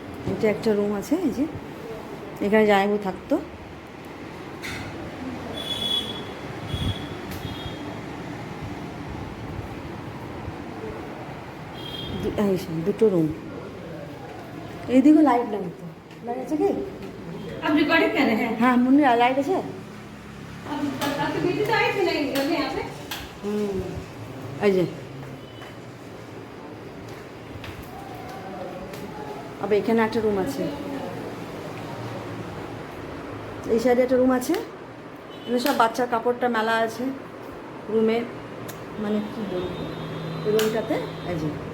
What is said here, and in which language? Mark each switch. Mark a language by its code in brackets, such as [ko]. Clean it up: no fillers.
[bn] এটা একটা রুম আছে, এই যে এখানে জায়মু থাকতো। দুটো রুম, এইদিকে লাইট নাই তো, লাইট আছে কি? [hi] अब रिकॉर्डिंग कर रहे हैं। [bn] হ্যাঁ মুন্নি লাইট আছে। [hi] अब आपकी बेटी तो आई थी नहीं यहाँ पे। [bn] এই যে আবার এখানে একটা রুম আছে, এই সাইডে একটা রুম আছে, এখানে সব বাচ্চার কাপড়টা মেলা আছে রুমে, মানে কি বলবো, রুমটাতে এই যে